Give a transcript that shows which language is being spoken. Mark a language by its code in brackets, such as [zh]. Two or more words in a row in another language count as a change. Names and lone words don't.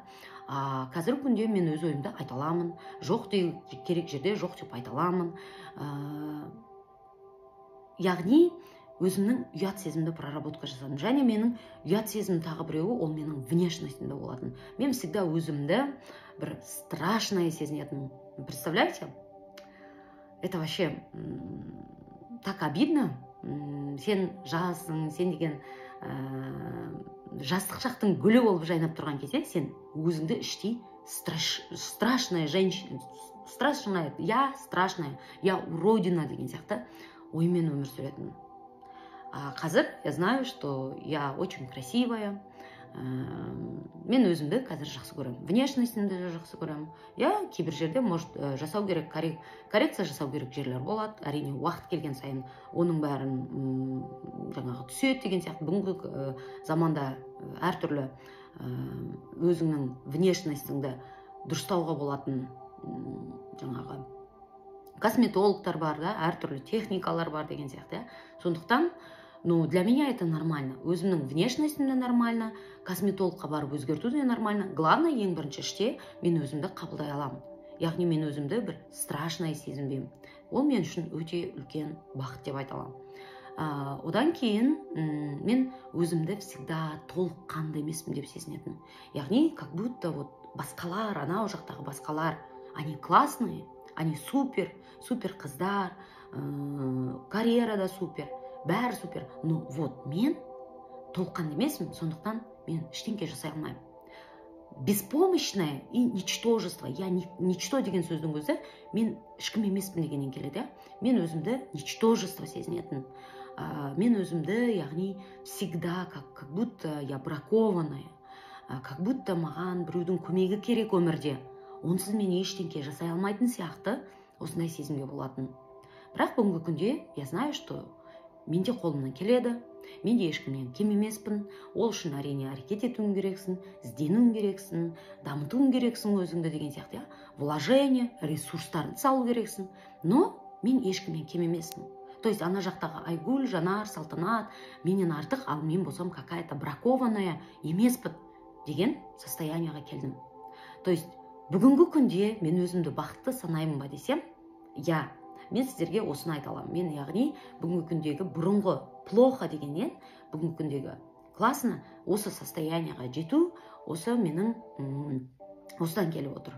[kk] Қазір күнде мен өз ойымды айта аламын, жоқ керек жерде жоқ деп айта аламын. Яғни өзімнің ұят сезімді проработка жасадым. Және менің ұят сезім тағы біреуі, ол менің внешностімде болатын. Мен всегда өзімді бір страшное сезінетін. [ru] Представляете? Это вообще так обидно. [kk] Сен жассың, сен деген жастық шақтың гүлі болып жайнап тұрған кезде, сен өзіңді іштей [ru] страшная женщина, страшная, я уродина [kk] деген сияқты оймен өмір сүретін. [ru] Қазір я знаю, что я очень красивая. [kk] Мен өзімді қазір жақсы көремін. Внешностімді жақсы көремін. Кейбір жерде, может, жасау керек, коррекция жасау керек жерлер болады. Әрине, уақыт келген сайын оның бәрін жаңағы түседі деген сияқты. Бүгінгі заманда әртүрлі өзіңнің внешностіңді дұрыстауға болатын жаңағы косметологтар бар, әртүрлі техникалар бар деген сияқты. Сондықтан, [ru] для меня это нормально. [kk] Өзімнің внешностімде нормально, косметологқа барып өзгерту де нормально. Главное, ең бірінші іште мен өзімді қабылдай аламын. Яғни мен өзімді бір страшное сезінбеймін. Ол мен үшін өте үлкен бақыт деп айта аламын. Одан кейін мен өзімді всегда толыққанды емеспін деп сезінетін. Яғни, [ru] как будто [kk] басқалар, анау жақтағы басқалар, [ru] они классные, они супер [kk] қыздар, карьерада супер, бәрі супер. Мен толыққанды емеспін, сондықтан мен ештеңке жасай алмаймын. [ru] Беспомощное и ничтожество. Я ничто [kk] деген сөздің өзі, мен ешкім емеспін дегеннен келеді. Мен өзімді ничтожество сезінетін. Мен өзімді, яғни, [ru] всегда, как будто я бракованная, как будто [kk] маған біреудің көмегі керек өмірде. Онсыз мен ештеңке жасай алмайтын сияқты осындай сезімге болатын. Бірақ бүгінгі күнде [ru] я знаю, что [kk] менде қолымнан келеді, менде ешкімнен кем емеспін. Ол үшін әрине әрекет етуің керексің, ізденуің керексің, дамытуың керексің өзіңді деген сияқты. Вложение, ресурстарды салу керексің. Но мен ешкімнен кем емеспін. [ru] То есть [kk] ана жақтағы Айгүл, Жанар, Салтанат менен артық, ал мен болсам [ru] какая-то бракованная [kk] емеспін деген состоянияға келдім. [ru] То есть [kk] бүгінгі күнде мен өзімді бақытты санаймын ба десем, мен сіздерге осыны айта аламын. Мен, яғни, бүгінгі күндегі бұрынғы плохо дегеннен, бүгінгі күндегі классно осы состоянияға жету, осы менің осыдан келіп отыр.